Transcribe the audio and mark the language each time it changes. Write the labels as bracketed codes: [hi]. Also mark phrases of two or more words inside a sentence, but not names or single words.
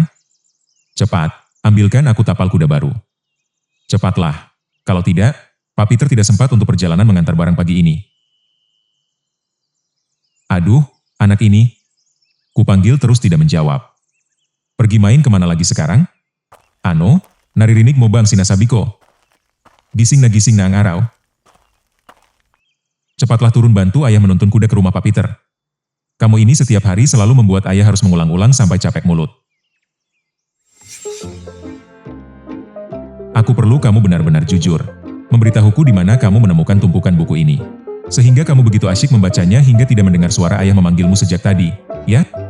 [id] Cepat, ambilkan aku tapal kuda baru. Cepatlah, kalau tidak, Pak Peter tidak sempat untuk perjalanan mengantar barang pagi ini. Aduh, anak ini. Kupanggil terus tidak menjawab. Pergi main kemana lagi sekarang? [tl] Ano, naririnig mo bang sinasabiko? Gising na ang araw. [id] Cepatlah turun bantu ayah menuntun kuda ke rumah Pak Peter. Kamu ini setiap hari selalu membuat ayah harus mengulang-ulang sampai capek mulut. Aku perlu kamu benar-benar jujur. Memberitahuku di mana kamu menemukan tumpukan buku ini. Sehingga kamu begitu asyik membacanya hingga tidak mendengar suara ayah memanggilmu sejak tadi, ya?